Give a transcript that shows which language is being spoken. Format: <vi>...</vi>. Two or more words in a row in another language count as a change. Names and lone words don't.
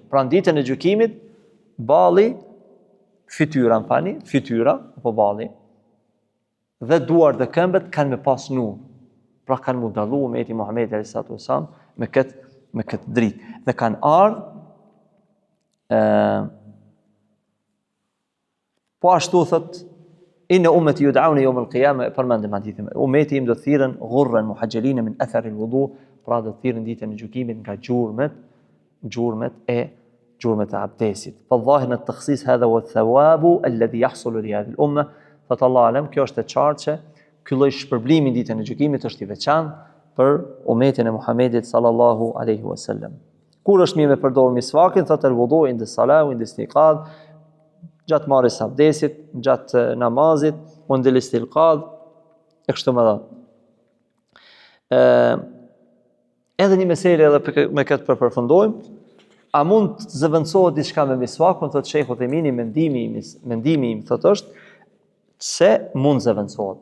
<sq>Pra në ditën e gjykimit, balli, fytyra apo balli dhe duart dhe këmbët kanë me pas nur. Pra kanë mu dallu umeti Muhamedit</sq> <ar>عليه الصلاة والسلام</ar> <sq>me këtë dritë. Dhe kanë ardhur po ashtu thot</sq> <ar>إن أمتي يدعون يوم القيامة,</ar> <sq>përmendim hadithin. Umeti im do të thirrën</sq> <ar>غرا محجلين من آثار الوضوء,</ar> <sq>pra do të thirrën ditën e gjykimit nga gjurmët e abdesit.</sq> <ar>فظاهر التخصيص هذا وثواب الذي يحصل لهذه الأمة. فالله أعلم,</ar> <sq>kjo është e qartë që ky lloj shpërblimi ditën e gjykimit është i veçantë për umetin e Muhamedit</sq> <ar>صلى الله عليه وسلم.</ar> <sq>Kur është mirë me përdorur misvakin, thotë</sq> <ar>الوضوء عند الصلاة، عند الاستيقاظ,</ar> <sq>gjatë marrjes së abdesit, gjatë namazit,</sq> <ar>عند الاستيقاظ,</ar> <sq>e kështu me radhë. Edhe një meselë edhe me këtë përfundojmë, a mund të zëvendësohet diçka me misvakun, thotë Sheikh Uthaymin, mendimi im thotë është se mund zëvendësohet.</sq>